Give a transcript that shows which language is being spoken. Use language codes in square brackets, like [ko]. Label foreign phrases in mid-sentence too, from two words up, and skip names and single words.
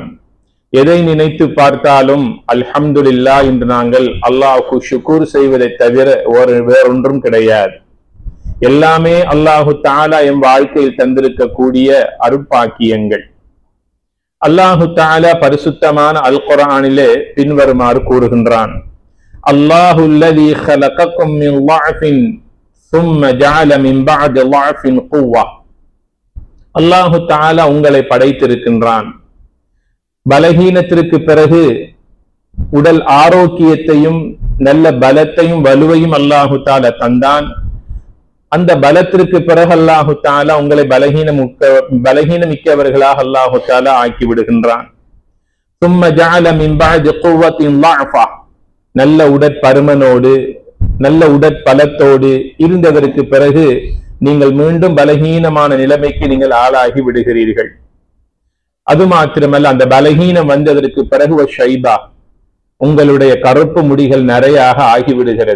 [ta] எதை நினைத்து பார்த்தாலும் அல்ஹம்துலில்லாஹ் என்று நாங்கள் அல்லாஹ்வுக்கு ஷுக்ர் செய்வதை தவிர வேறொன்றும் கிடையாது. எல்லாமே அல்லாஹு தஆலா எம் வாழ்க்கையில் தந்திருக்கக்கூடிய அருட்பாக்கியங்கள். அல்லாஹு தஆலா பரிசுத்தமான அல் குர்ஆனிலே பின்வருமாறு கூறுகின்றான். [ar] அல்லாஹுல்லதீ خلقكم من ضعف ثم جعل من بعد ضعف قوة. [ta] அல்லாஹு தஆலா உங்களை படைத்திருக்கின்றான். பலகீனத்திற்கு பிறகு உடல் ஆரோக்கியத்தையும் நல்ல பலத்தையும் வலுவையும் அல்லாஹு தஆலா தந்தான். அந்த பலத்திற்கு பிறகு அல்லாஹு தஆலா உங்களை பலகீனமிக்கவர்களாக அல்லாஹு தஆலா ஆக்கி விடுகின்றான். [ar] ثم جعل من بعد قوة ضعفا. [ta] நல்ல உடற்பருமனோடு நல்ல உடற்பலத்தோடு இருந்ததற்கு பிறகு நீங்கள் மீண்டும் பலகீனமான நிலைமைக்கு நீங்கள் ஆளாகி விடுகிறீர்கள். அது மாத்திரமல்ல, அந்த பலகீனம் வந்ததற்கு பிறகு ஷைபா, உங்களுடைய கருப்பு முடிகள் நரையாக ஆகிவிடுகிறது.